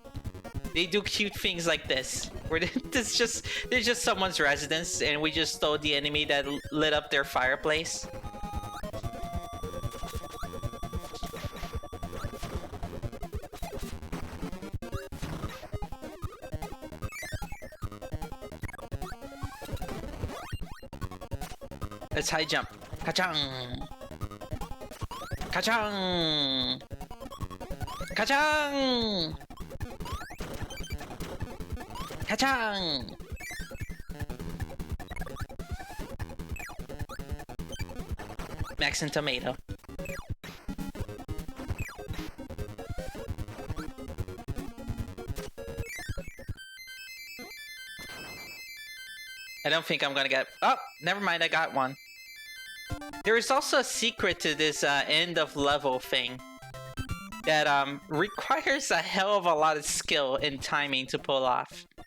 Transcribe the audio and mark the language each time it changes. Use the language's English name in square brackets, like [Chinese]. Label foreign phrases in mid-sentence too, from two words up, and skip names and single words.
[English] They do cute things like this, where there's just someone's residence, and we just stole the enemy that lit up their fireplace. Let's high jump. Ka-chang! Ka-chang! Ka-chang! Ka-chang! Max and tomato. I don't think I'm gonna get... Oh, never mind, I got one. There is also a secret to this end of level thing that requires a hell of a lot of skill and timing to pull off.